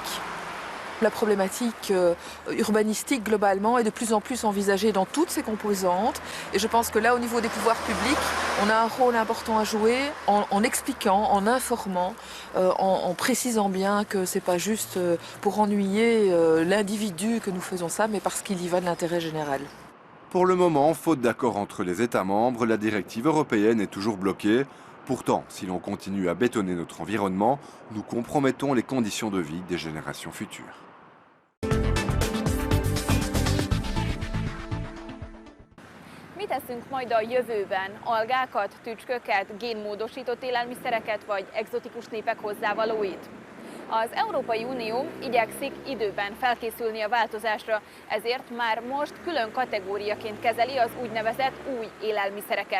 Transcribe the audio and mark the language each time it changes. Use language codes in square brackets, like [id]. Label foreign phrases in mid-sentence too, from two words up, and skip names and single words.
[fr] La problématique urbanistique globalement est de plus en plus envisagée dans toutes ses composantes et je pense que là au niveau des pouvoirs publics on a un rôle important à jouer en expliquant, en informant, en précisant bien que c'est pas juste pour ennuyer l'individu que nous faisons ça mais parce qu'il y va de l'intérêt général. Pour le moment, faute d'accord entre les États membres, la directive européenne est toujours bloquée. Pourtant, si l'on continue à bétonner notre environnement, nous compromettons les conditions de vie des générations futures. [hu] Mit teszünk majd a jövőben? Algákat, tücsköket, génmódosított élelmiszereket vagy egzotikus népek hozzávalóit? Az Európai Unió igyekszik időben felkészülni a változásra, ezért már most külön kategóriaként kezeli az úgynevezett új élelmiszereket.